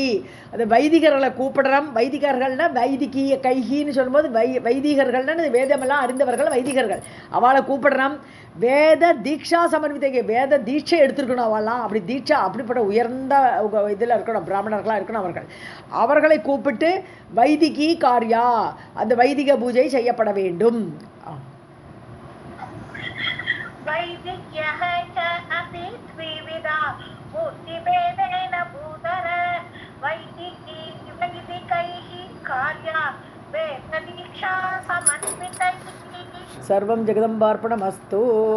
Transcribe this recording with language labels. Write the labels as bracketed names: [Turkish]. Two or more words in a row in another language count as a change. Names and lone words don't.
[Tamil] அந்த வைதிகர்களை கூப்பிடுறோம், வைதிகர்கள்னா வைதிகி கைஹின்னு சொல்லும்போது வைதிகர்கள்னு வேதமெல்லாம் அறிந்தவர்கள் வைதிகர்கள், அவளை கூப்பிடுறோம். [Sanskrit] वेद दीक्षा समन्वितैः, [Tamil] வேத தீட்சை எடுத்துருக்கணும் அவெல்லாம். அப்படி தீட்சா அப்படிப்பட்ட உயர்ந்த இதில் இருக்கணும், பிராமணர்களாக இருக்கணும். அவர்களை கூப்பிட்டு [Sanskrit] वैदिकी कार्या, [Tamil] அந்த வைதிக பூஜை செய்யப்பட வேண்டும். [Sanskrit] वैदिक्यः च अपि द्विविधा मूर्तिभेदेन भूधर वैदिकी वैदिकैः कार्या वेददीक्षा समन्वितैः. सर्वं जगदम्बार्पणमस्तु.